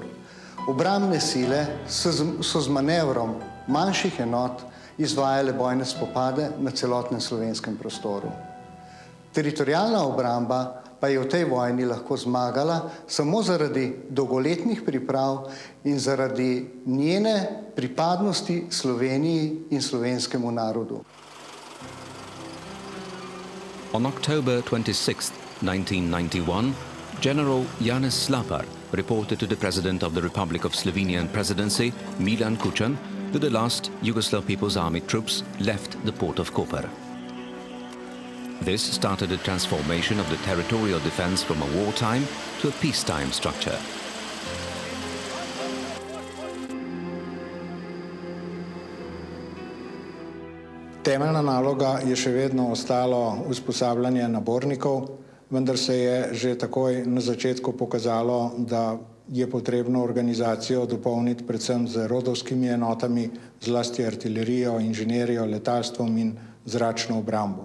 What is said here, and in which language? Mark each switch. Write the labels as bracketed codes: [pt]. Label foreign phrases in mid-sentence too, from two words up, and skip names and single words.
[sl] Obrambne sile so z manevrom manjših enot izvajale bojne spopade na celotnem slovenskem prostoru. Teritorialna obramba pa je v tej vojni lahko zmagala samo zaradi dolgoletnih priprav in zaradi njene pripadnosti Sloveniji in slovenskemu narodu. [en] On October 26, 1991, General Janez Slapar reported to the President of the Republic of Slovenian Presidency, Milan Kučan, that the last Yugoslav People's Army troops left the port of Koper. This started the transformation of the territorial defense from a wartime to a peacetime structure. [sl] Temeljna naloga je še vedno ostalo usposabljanje nabornikov, vendar se je že takoj na začetku pokazalo, da je potrebno organizacijo dopolniti predvsem z rodovskimi enotami, zlasti artilerijo, inženerijo, letalstvom in zračno obrambo.